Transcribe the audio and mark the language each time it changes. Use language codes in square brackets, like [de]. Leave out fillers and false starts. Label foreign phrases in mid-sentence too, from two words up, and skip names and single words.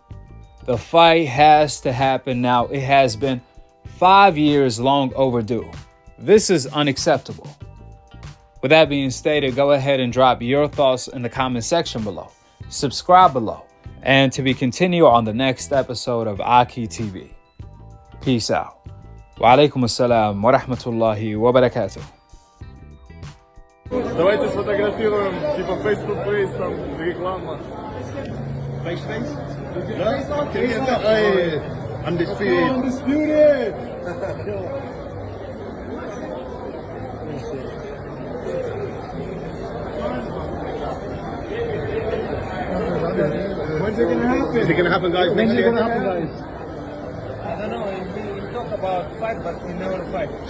[en] The fight has to happen now. It has been 5 years long overdue. This is unacceptable. With that being stated, go ahead and drop your thoughts in the comment section below. Subscribe below. And to be continued on the next episode of Akhi TV. Peace out. [ar] وعليكم السلام ورحمة الله وبركاته. [ru] Давайте сфотографируем, типа Facebook Face, там реклама. [en] Face? Да? Undisputed. Undisputed. When's it gonna happen? Is it gonna happen, guys? When's it gonna happen, guys? I don't know. We talk about fight, but we never fight.